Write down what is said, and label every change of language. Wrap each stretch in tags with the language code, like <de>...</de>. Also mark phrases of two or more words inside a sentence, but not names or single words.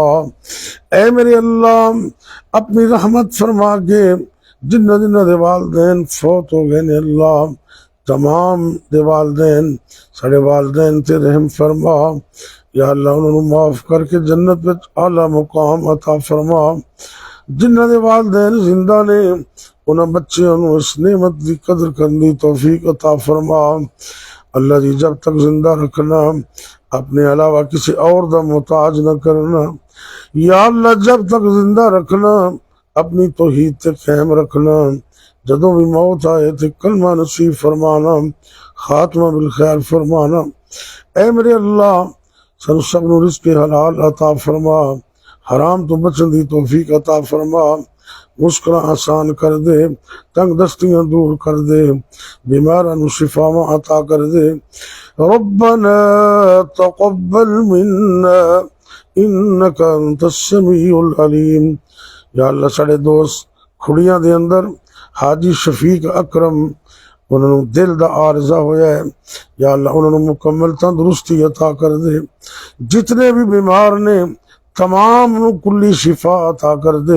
<pa>اے میرے اللہ اپنی رحمت فرما کے جنہ جنہ دے والدین فوت ہو گئے نے اللہ تمام دے والدین سڑے والدین تے رحم فرما۔ یا اللہ انہوں نے معاف کر کے جنت وچ اعلیٰ مقام عطا فرما۔ جنہ دے والدین زندہ نے انہاں بچیاں نو اس نعمت دی قدر کرنے توفیق عطا فرما۔ اللہ جی جب تک زندہ رکھنا اپنے علاوہ کسی اور دا محتاج نہ کرنا۔ یا اللہ جب تک زندہ رکھنا اپنی توحید تے قائم رکھنا، جدوں بھی موت آئے تے کلمہ نصیب فرمانا، خاتمہ بالخیر فرمانا۔ اے میرے اللہ سن سب نو رزق حلال عطا فرما، حرام تو بچن دی توفیق عطا فرما، مشکلاں آسان کر دے، تنگ دستیاں دور کر دے، بیماراں نو شفاواں عطا کر دے۔</pa> <ar>ربنا تقبل منا انک انت السمیع العلیم۔</ar> <pa>یا اللہ ساڑے دوست کھڑیاں دے اندر حاجی شفیق اکرم انہوں نے دل دا عارضہ ہویا ہے، یا اللہ انہوں نے مکمل تندرستی عطا کر دے۔ جتنے بھی بیمار نے تمام نو کلی شفا عطا کر دے۔</pa>